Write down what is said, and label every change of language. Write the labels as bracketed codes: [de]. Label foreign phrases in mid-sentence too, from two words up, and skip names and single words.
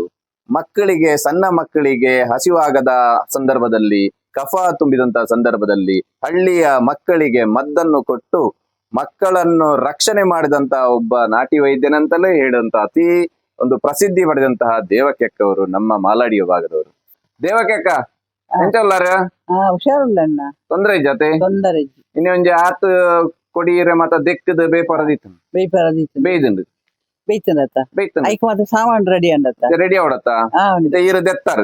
[kn] ಮಕ್ಕಳಿಗೆ, ಸಣ್ಣ ಮಕ್ಕಳಿಗೆ ಹಸಿವಾಗದ ಸಂದರ್ಭದಲ್ಲಿ, ಕಫ ತುಂಬಿದಂತಹ ಸಂದರ್ಭದಲ್ಲಿ ಹಳ್ಳಿಯ ಮಕ್ಕಳಿಗೆ ಮದ್ದನ್ನು ಕೊಟ್ಟು ಮಕ್ಕಳನ್ನು ರಕ್ಷಣೆ ಮಾಡಿದಂತ ಒಬ್ಬ ನಾಟಿ ವೈದ್ಯನಂತಲೇ ಹೇಳುವಂತ ಅತಿ ಒಂದು ಪ್ರಸಿದ್ಧಿ ಪಡೆದಂತಹ ದೇವಕಿ ಅಕ್ಕ ಅವರು ನಮ್ಮ ಮಾಲಾಡಿಯ ಭಾಗದವರು. [tcy] ದೇವಕಿ ಅಕ್ಕ ಎಂತಲ್ಲಾರ [kn] ಹುಷಾರಿಲ್ಲ ಅಣ್ಣ, ತೊಂದ್ರೆ ಜೊತೆ ತೊಂದರೆ [tcy] ಇನ್ನು ಒಂಜಿ ಆತ್ ಕೊಡಿಯರೆ ಮತ್ತ ದೆಕ್ಕದ ಬೇಪರದಿತ್ತು ಬೇಯ್ಪರದಿತ್ತು ಬೇಯ್ದಂದು ಬೇಯ್ತಂದತ್ತ ಬೇಯ್ತಂದು ಐಕ್ ಮಾತ್ರ ಸಾಮಾನ್ ರೆಡಿ ಅಂದತ್ತ ರೆಡಿ ಅವಡತ್ತ ಈರು ದೆತ್ತಾರ